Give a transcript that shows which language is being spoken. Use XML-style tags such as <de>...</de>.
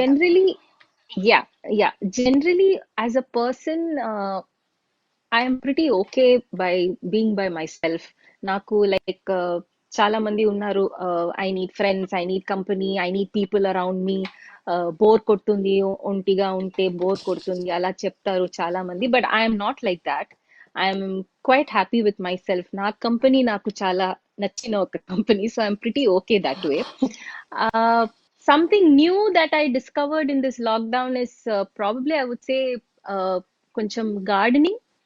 <en>generally, yeah, yeah, generally as a person, I am pretty okay by being by myself.</en> <te>నాకు like చాలా మంది ఉన్నారు, I need friends, I need company, I need people around మీ, bore కొడుతుంది, ఒంటిగా ఉంటే bore కొడుతుంది అలా చెప్తారు చాలా మంది.</te> <en>But I'm not like that. I'm quite happy with myself.</en> <te>నా కంపెనీ నాకు చాలా నచ్చిన ఒక company, so I'm pretty okay that way.</te> <en>Something new that I discovered in this lockdown is probably, I would say, కొంచెం gardening.</en>